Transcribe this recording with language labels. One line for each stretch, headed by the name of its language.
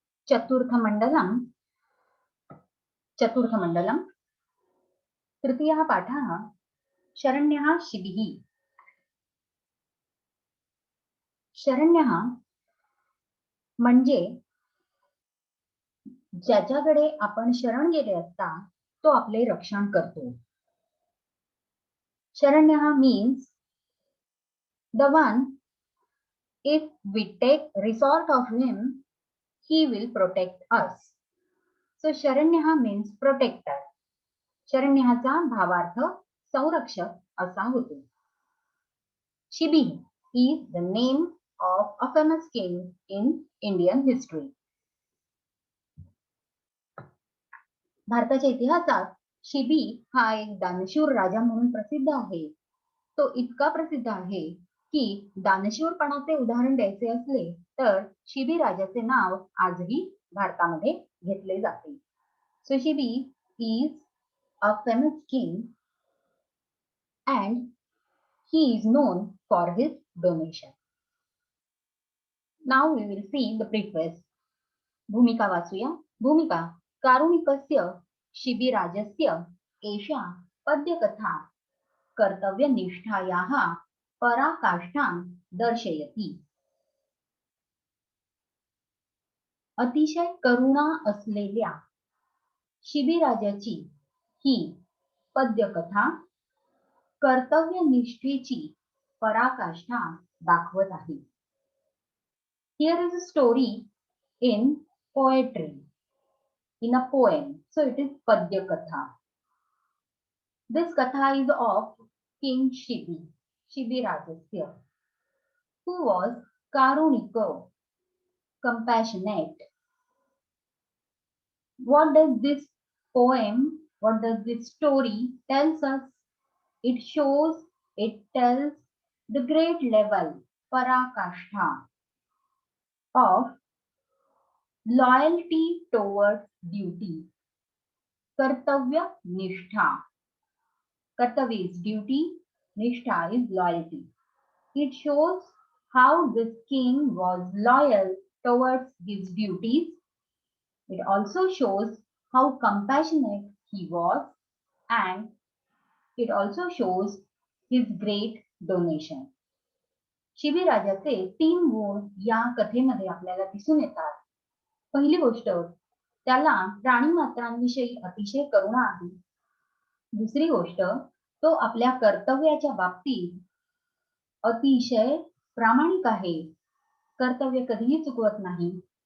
Sanskrit: चतुर्थमण्डलम् तृतीयः पाठः शरण्यः शिबिः।
Marathi: शरण्यः म्हणजे ज्याच्याकडे आपण शरण गेले असता तो आपले रक्षण करतो.
English: शरण्यः means the one, if we take resort of him, he will protect us. So शरण्यः means protector.
Marathi: शरण्यःचा भावार्थ संरक्षक असा होतो.
English: Shibi is the name of a famous king in Indian history.
Marathi: भारताच्या इतिहासात शिबी हा एक दानशूर राजा म्हणून प्रसिद्ध आहे. तो इतका प्रसिद्ध आहे की दानशूरपणाचे उदाहरण द्यायचे असले तर शिबी राजाचे नाव आजही भारतामध्ये घेतले जाते.
English: So Shibi is a famous king and he is known for his donation. Now we will see the preface.
Marathi: भूमिका वाचूया.
Sanskrit: भूमिका कारुणिकस्य शिबिराजस्य एषा पद्यकथा कर्तव्यनिष्ठायाः पराकाष्ठां दर्शयति.
Marathi: अतिशय करुणा असलेल्या शिबिराजाची ही पद्यकथा कर्तव्यनिष्ठेची पराकाष्ठा दाखवत आहे.
English: Here is a story in poetry, in a poem. So it is Padya Katha. This katha is of King Shibi, Shibi Rajasya, who was Karunika, compassionate. What does this poem, what does this story tells us? It shows, it tells the great level, parakashtha, of loyalty towards duty. Kartavya nishtha. Kartavya is duty, nishtha is loyalty. It shows how this king was loyal towards his duties. It also shows how compassionate he was, and it also shows his great donation.
Marathi: Shibi राजाचे 3 गुण या कथेमध्ये आपल्याला दिसून येतात. पहिली गोष्ट, त्याला प्राणी मात्रांविषयी अतिशय करुणा आहे. दुसरी गोष्ट, तो आपल्या कर्तव्याच्या बाबतीत अतिशय प्रामाणिक आहे, कर्तव्य कधीही चुकवत नाही.